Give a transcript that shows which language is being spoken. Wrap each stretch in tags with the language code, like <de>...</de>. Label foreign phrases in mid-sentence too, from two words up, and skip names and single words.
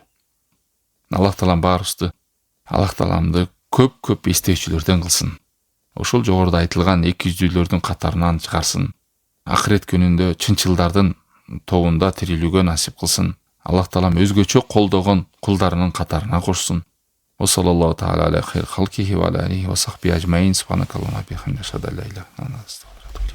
<ky>Аллах Таалам баарыбызды Аллах Тааламды көп эстөөчүлөрдөн кылсын. Ошол жогоруда айтылган 200-лөрдүн катарынан чыгарсын. Акырет күнүндө чынчылдардын тобунда тирилүүгө насип кылсын. Аллах Таалам өзгөчө колдогон кулдарынын катарына кошсун.</ky> <ar>وصلى الله تعالى على خير خلقه وعليه وصحبه أجمعين. سبحانك اللهم وبحمدك أشهد أن لا إله إلا أنت أستغفرك.</ar>